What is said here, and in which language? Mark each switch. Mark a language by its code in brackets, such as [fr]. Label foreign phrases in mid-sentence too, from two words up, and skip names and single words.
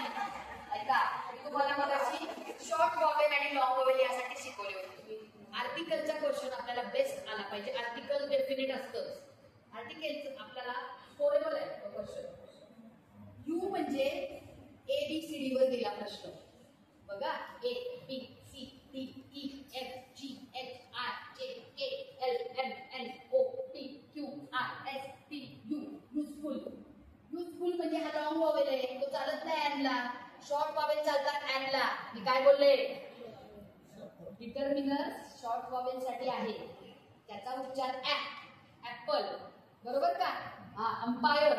[mr] ऐका, मी तुम्हाला मगाशी [en] short vowel [mr] आणि [en] long vowel [mr] यासाठी शिकवले होते. आर्टिकलचा क्वेश्चन आपल्याला बेस्ट आला पाहिजे. [en] article definite [mr] असतं. आर्टिकल आपल्याला स्कोरेबल आहे क्वेश्चन. यू म्हणजे ABCD वर गेला प्रश्न. बघा, [en] A B C D E F G H I J K L M N O P Q R S T U. [mr] युजफुल. युजफुल म्हणजे हा [en] long vowel [mr] आहे, तो चालत नाही अँडला. [en] short vowel [mr] चालतात अँडला. मी काय बोलले? [en] determiners short vowel [mr] साठी आहे. त्याचा उच्चार ऍपल. बरोबर का? हा, अंपायर.